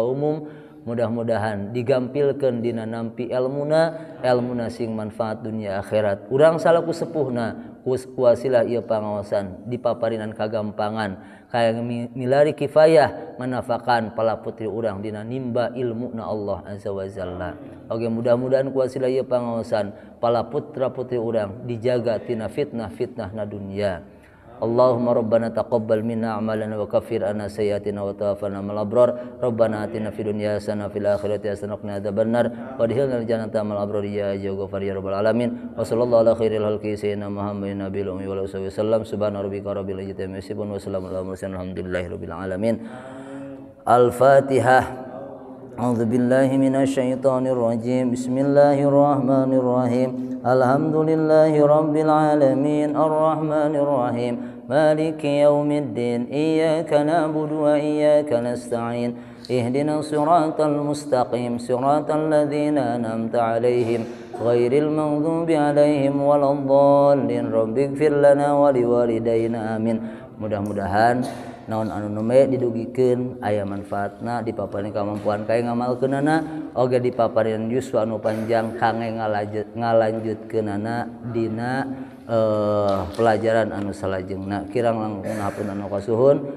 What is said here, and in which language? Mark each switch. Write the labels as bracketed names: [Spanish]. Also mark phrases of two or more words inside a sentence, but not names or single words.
[Sundanese] umum mudah-mudahan digampilkeun dina nampi elmuna sing manfaat dunia akhirat urang salaku sepuhna ku wasilah ieu pangaosan dipaparinan kagampangan kaya milari kifayah manafakan pala putri urang dina nimba ilmuna [Arabic] الله عز وجل [Sundanese] oge mudah-mudahan ku wasilah ieu pangaosan pala putra putri urang dijaga tina fitnah-fitnahna dunia [Arabic] اللهم ربنا تقبل منا أعمالنا وكفر عنا سيئاتنا وتوفنا مع الأبرار ربنا آتنا في الدنيا حسنة وفي الآخرة حسنة وقنا عذاب النار وأدخلنا الجنة مع الأبرار يا غفار يا رب العالمين وصلى الله على خير الخلق سيدنا محمد النبي الأمي وآله وسلم سبحان ربك رب العزة عما يصفون وسلام على المرسلين الحمد لله رب العالمين الفاتحة أعوذ بالله من الشيطان الرجيم بسم الله الرحمن الرحيم الحمد لله رب العالمين الرحمن الرحيم مالك يوم الدين إياك نعبد وإياك نستعين اهدنا الصراط المستقيم صراط الذين أنعمت عليهم غير المغضوب عليهم ولا الضالين رب اغفر لنا ولوالدينا آمين [Sundanese] mudah-mudahan naon anu nume didugikeun aya manfaatna dipaparin kamampuan kae ngamalkeunana oge dipaparin yuswa anu panjang kangge ngalanjutkeunana dina pelajaran anu salajengna kirang langkung hapunten anu kasuhun